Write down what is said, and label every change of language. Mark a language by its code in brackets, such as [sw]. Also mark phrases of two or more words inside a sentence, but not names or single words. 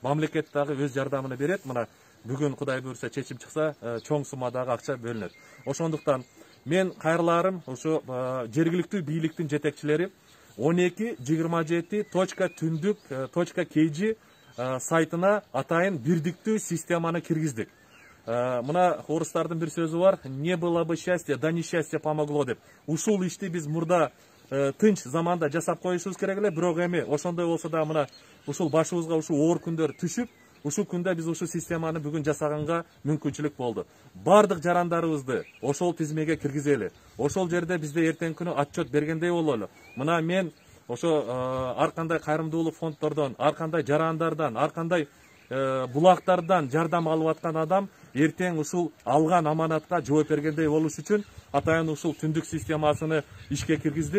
[ky] Мамлекет дагы өз жардамын берет. Мына бүгүн Кудай буюрса чечим чыкса, чоң суммадагы акча бөлүнөт. Ошондуктан мен кайрыларым ушу жергиликтүү бийликтин жетекчилери 1227.түндүк.kg сайтына атайын бирдиктүү системаны киргиздик. Мына орустардын бир сөзү бар: [ru] не было бы счастья, да несчастье помогло деп. [ky] Ушул ишти биз мурда тынч заманда жасап коюшубуз керек эле, бирок эми ошондой болсо да мына ушул башыбызга ушул оор күндөр түшүп, ушул күндө биз ушул системаны бүгүн жасаганга мүмкүнчүлүк болду. Бардык жарандарыбызды ошол тизмеге киргизели. Ошол жерде бизде эртеңки күнү отчет бергендей бололу. Мына мен ошо ар кандай кайрымдуулук фонддордон, ар кандай жарандардан, ар кандай булактардан жардам алып аткан адам эртең ушул алган аманатка жооп бергендей болуш үчүн атайын ушул түндүк системасыны ишке киргиздик.